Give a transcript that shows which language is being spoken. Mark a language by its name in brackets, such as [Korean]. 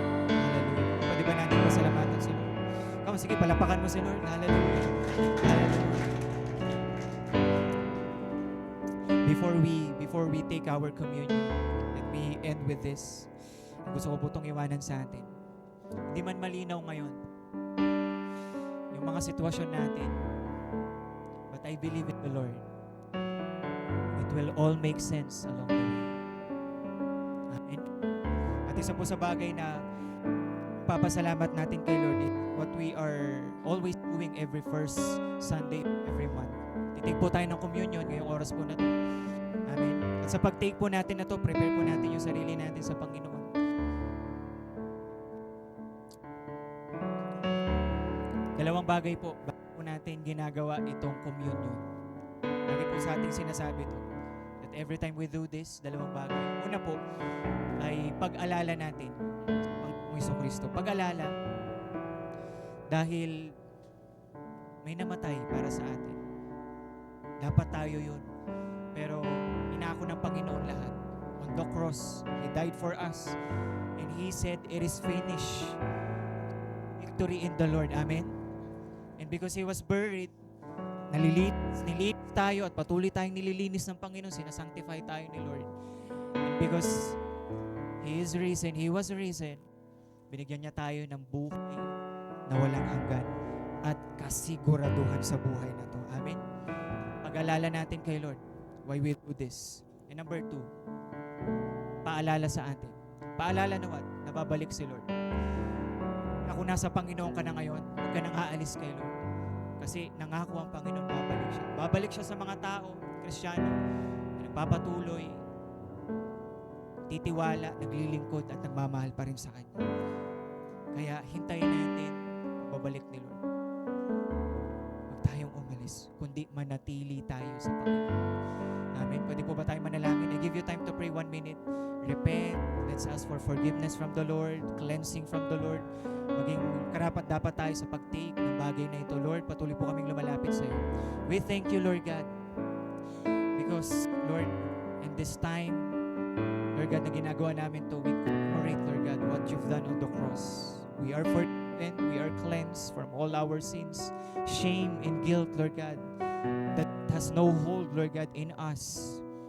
[Filipino] Hallelujah. Pwede ba natin pasalamatan si Lord? [English] Come on, [Filipino] sige, palapakan mo si Lord. Hallelujah. Hallelujah. [English] Before we take our communion, let me end with this. [Filipino] Gusto ko po itong iwanan sa atin. Hindi man malinaw ngayon yung mga sitwasyon natin. [English] But I believe in the Lord. It will all make sense along the way. [Filipino] Amen. At isa po sa bagay na papasalamat natin kay Lord [English] is what we are always doing every first Sunday every month. [Filipino] Titake po tayo ng communion ngayong oras po na to. Amen. At sa pag-take po natin na to, prepare po natin yung sarili natin sa Panginoon. Dalawang bagay po, bago po natin ginagawa itong communion. Lagi po sa ating sinasabi to. [English] That every time we do this, [Filipino] dalawang bagay. Una po, ay pag-alala natin ang Jesucristo. Pag-alala dahil may namatay para sa atin. Dapat tayo yun. Pero inako ng Panginoon lahat. [English] On the cross, He died for us. And He said, it is finished. Victory in the Lord. Amen? And because He was buried, [Filipino] nililis tayo at patuloy tayong nililinis ng Panginoon. Sinasanctify tayo ni Lord. [English] And because He is risen, He was risen, [Filipino] binigyan niya tayo ng buhay na walang hanggan at kasiguraduhan sa buhay na to. Amen? Pag-alala natin kay Lord [English] why we do this. [Filipino] And number 2, paalala sa atin. Paalala na what? Nababalik si Lord. Na kung nasa Panginoon ka na ngayon, huwag ka nang aalis kay Lord. Kasi nangako ang Panginoon, babalik siya. Babalik siya sa mga tao, Kristiyano, na nagpapatuloy, titiwala, naglilingkod at nagmamahal pa rin sa Kanya. Kaya hintayin natin babalik ni Lord. Huwag tayong umalis, kundi manatili tayo sa Panginoon. Amen. Pwede po ba tayo manalangin? [English] I give you time to pray 1 minute. Repent. Let's ask for forgiveness from the Lord, cleansing from the Lord. [Filipino] Maging karapat-dapat tayo sa pag-take ng bagay na ito. Lord, patuloy po kaming lumalapit sa iyo. [English] We thank you, Lord God, because, Lord, in this time, Lord God, [Filipino] na ginagawa namin to, [English] we commemorate, Lord God, what you've done on the cross. We are forgiven, we are cleansed from all our sins, shame and guilt, Lord God, that has no hold, Lord God, in us.